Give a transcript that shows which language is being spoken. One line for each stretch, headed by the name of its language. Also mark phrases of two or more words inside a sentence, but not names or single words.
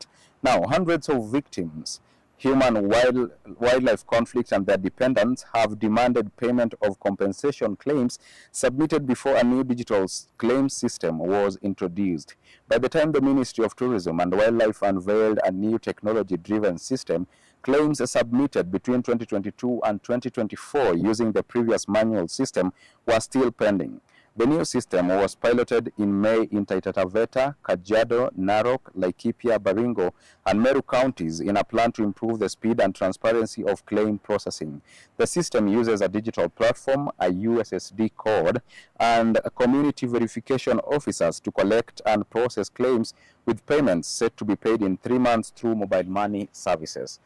English: Now, hundreds of victims, wildlife conflicts and their dependents have demanded payment of compensation claims submitted before a new digital claims system was introduced. By the time the Ministry of Tourism and Wildlife unveiled a new technology-driven system, claims submitted between 2022 and 2024 using the previous manual system were still pending. The new system was piloted in May in Taita Taveta, Kajiado, Narok, Laikipia, Baringo, and Meru counties in a plan to improve the speed and transparency of claim processing. The system uses a digital platform, a USSD code, and community verification officers to collect and process claims, with payments set to be paid in 3 months through mobile money services.